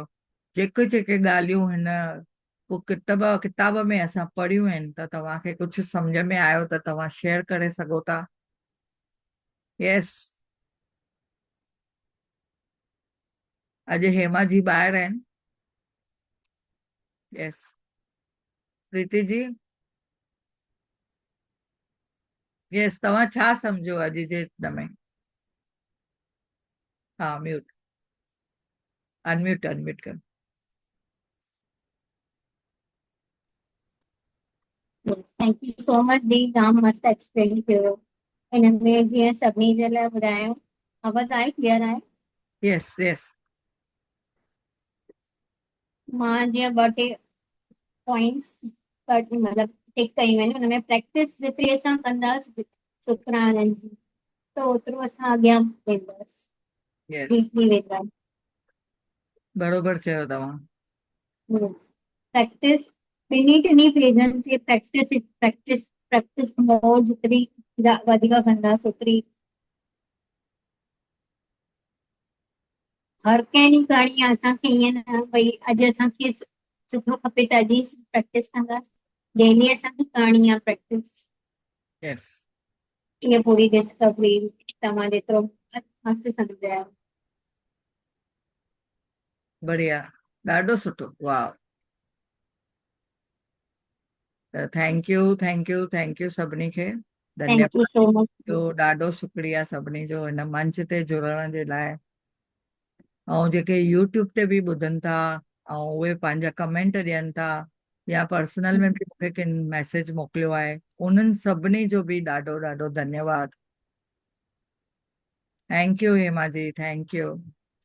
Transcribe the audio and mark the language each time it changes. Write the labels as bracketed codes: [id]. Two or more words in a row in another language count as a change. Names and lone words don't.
[sd] जेके जेके ॻाल्हियूं हिन किताब में असां पढ़ियूं आहिनि, त तव्हांखे कुझु सम्झ में आयो त तव्हां शेयर करे सघो था। यस, अॼु हेमा जी ॿाहिरि आहिनि। यस, प्रीति जी। यस, तव्हां छा सम्झो अॼु जे हिन में? हा, [en] mute, unmute unmute कर। thank you so much [sd] दी, जाम मस्त एक्सप्लेन कयो हिन में जीअं सभिनी जे लाइ ॿुधायो। आवाज़ आहे, क्लियर आहे? [en] yes yes. [sd] मां जीअं ॿ टे पॉइंट्स मतिलबु टिक कयूं आहिनि। हुन में प्रैक्टिस जेतिरी असां कंदासीं शुक्राननि जी, त ओतिरो असां अॻियां वेंदासीं, यस, ठीक थी वेंदा। बरोबर चयो तव्हां। प्रैक्टिस टिनी फेज़न खे [en] practice practice practice [sd] मोर जेतिरी वधीक कंदासीं ओतिरी हर कंहिं ॾींहुं करणी आहे। असांखे ईअं न भई अॼु असांखे सुठो खपे त अॼु ई प्रैक्टिस कंदासीं, डेली असांखे करणी आहे प्रैक्टिस। यस, इहा पूरी डिस्कवरी तव्हां जेतिरो मस्तु सम्झायो। बढ़िया, ॾाढो सुठो, वाह। त [en] thank you [sd] सभिनी खे, [en] thank you [sd] धन्यवाद [en] so much. [sd] जो, ॾाढो शुक्रिया सभिनी जो हिन मंच ते जुड़ण जे लाइ। ऐं जेके यूट्यूब ते बि ॿुधनि था ऐं उहे पंहिंजा कमेंट ॾियनि था या पर्सनल में बि मूंखे किन मैसेज मोकिलियो आहे, उन्हनि सभिनी जो बि ॾाढो ॾाढो धन्यवाद। [en] thank you हेमा जी, thank you.